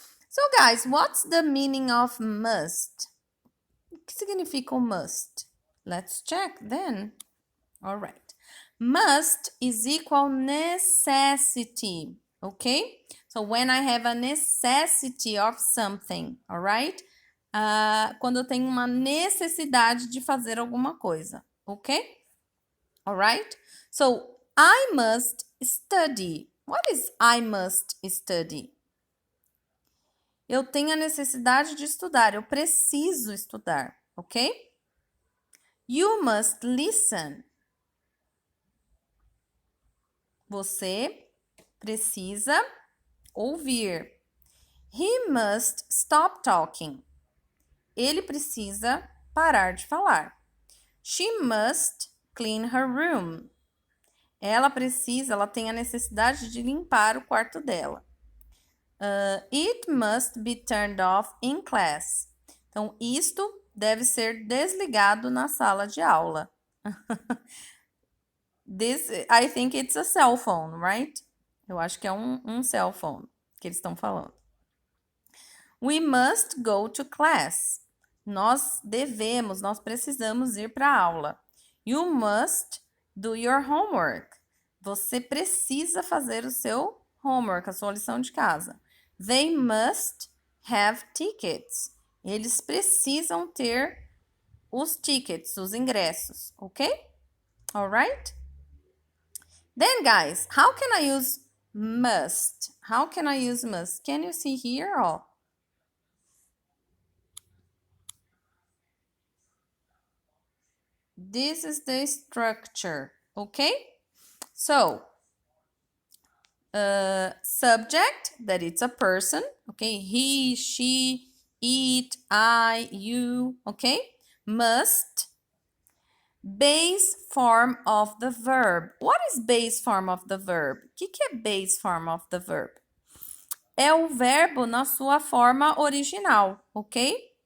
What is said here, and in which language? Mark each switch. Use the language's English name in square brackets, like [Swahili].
[English] So, guys, what's the meaning of must? [Portuguese] O que significa o must? [English] Let's check then. All right. Must is equal necessity. Okay? So, when I have a necessity of something, all right? [Portuguese] Quando eu tenho uma necessidade de fazer alguma coisa, [English] ok? Alright? So, I must study. What is I must study? [Portuguese] Eu tenho a necessidade de estudar, eu preciso estudar, ok? [English] You must listen. [Portuguese] Você precisa ouvir. [English] He must stop talking. [Portuguese] Ele precisa parar de falar. [English] She must clean her room. [Portuguese] Ela tem a necessidade de limpar o quarto dela. [English] It must be turned off in class. [Portuguese] Então, isto deve ser desligado na sala de aula. [English] This, I think it's a cell phone, right? [Portuguese] Eu acho que é um cell phone que eles estão falando. [English] We must go to class. [Portuguese] Nós precisamos ir para a aula. [English] You must do your homework. [Portuguese] Você precisa fazer o seu homework, a sua lição de casa. [English] They must have tickets. [Portuguese] Eles precisam ter os tickets, os ingressos, ok? [English] Alright? Then, guys, how can I use must? How can I use must? Can you see here? Oh. This is the structure, okay? So, subject, that it's a person, okay? He, she, it, I, you, okay? Must. Base form of the verb. What is base form of the verb? [Portuguese] O que é [English] base form of the verb? [Portuguese] É o verbo na sua forma original, ok?